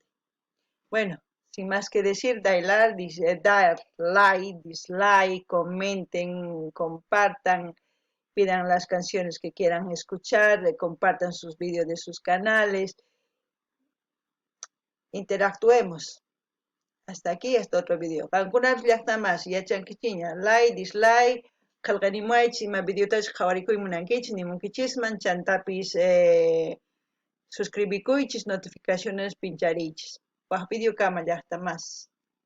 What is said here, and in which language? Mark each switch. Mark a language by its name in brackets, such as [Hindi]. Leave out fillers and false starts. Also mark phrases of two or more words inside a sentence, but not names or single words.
[Spanish] Bueno, sin más que decir, dar like, dislike, comenten, compartan, pidan las canciones que quieran escuchar, compartan sus vídeos de sus canales, interactuemos. Hasta aquí, hasta otro video. [Quechua] Algunas llaqta más, yachan kichiña, [English] like, dislike, [Quechua] qalqanimuaychis, ima videotash qhawarikuymunankichis, nimunkichisman, chantapis suscribikuychis, notificaciones pinchariychis. Waq video kama llaqta más.